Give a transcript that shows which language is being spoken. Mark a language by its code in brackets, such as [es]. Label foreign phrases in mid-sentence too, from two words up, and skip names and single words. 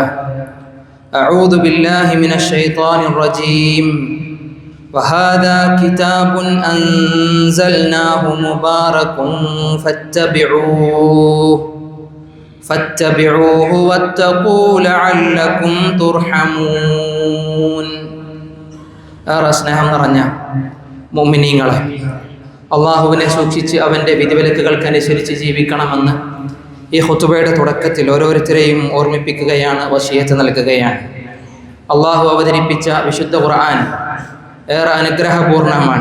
[ar] أعوذ بالله من الشيطان الرجيم. وهذا كتاب أنزلناه مبارك فاتبعوه واتقوا لعلكم ترحمون. [ml] സ്നേഹം നിറഞ്ഞ മുഅ്മിനീങ്ങളെ, അള്ളാഹുവിനെ സൂക്ഷിച്ച് അവൻ്റെ വിധിവിലക്കുകൾക്കനുസരിച്ച് ജീവിക്കണമെന്ന് ഈ ഖുതുബയുടെ തുടക്കത്തിൽ ഓരോരുത്തരെയും ഓർമ്മിപ്പിക്കുകയാണ്, വസിയത്ത് നൽകുകയാണ്. അള്ളാഹു അവതരിപ്പിച്ച വിശുദ്ധ ഖുർആൻ ഏറെ അനുഗ്രഹപൂർണമാണ്.